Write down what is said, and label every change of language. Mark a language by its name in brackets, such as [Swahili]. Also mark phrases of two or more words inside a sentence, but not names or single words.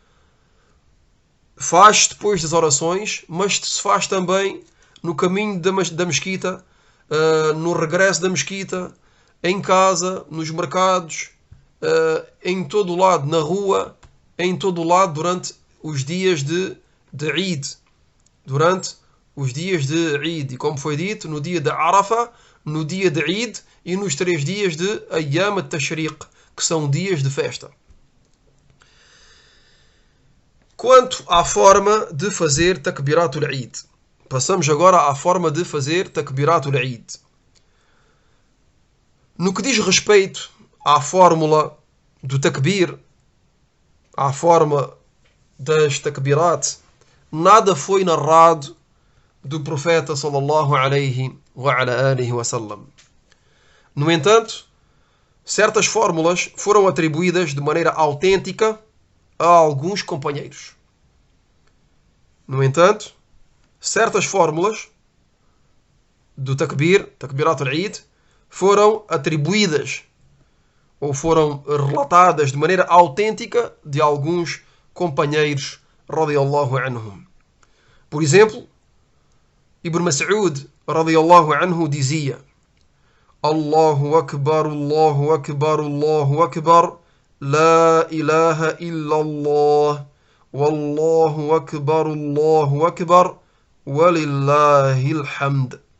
[Portuguese] Faz depois das orações, mas se faz também no caminho da mesquita, no regresso da mesquita, em casa, nos mercados, em todo o lado, na rua, em todo o lado, durante os dias de Eid. Durante os dias de Eid. E como foi dito, no dia de Arafah, no dia de Eid e nos 3 dias de [Arabic] أيام التشريق, [Portuguese] que são dias de festa. Quanto à forma de fazer [Arabic] تكبيرة العيد, [Portuguese] Passamos agora à forma de fazer [Arabic] تكبيرة العيد. [Portuguese] No que diz respeito à fórmula do Takbir, à forma das Takbirat, nada foi narrado do profeta [Arabic] صلى الله عليه وعلى آله وسلم. [Portuguese] No entanto, certas fórmulas foram atribuídas de maneira autêntica a alguns companheiros. No entanto, certas fórmulas do [Arabic] تكبيرة العيد, [Portuguese] foram atribuídas ou foram relatadas de maneira autêntica de alguns companheiros [Arabic] رضي الله عنهم. [Portuguese] Por exemplo, Ibn Mas'ud [Arabic] رضي الله عنه [Portuguese] dizia: [Arabic] الله أكبر، الله أكبر، الله أكبر، لا إله إلا الله، والله أكبر، الله أكبر، ولله الحمد.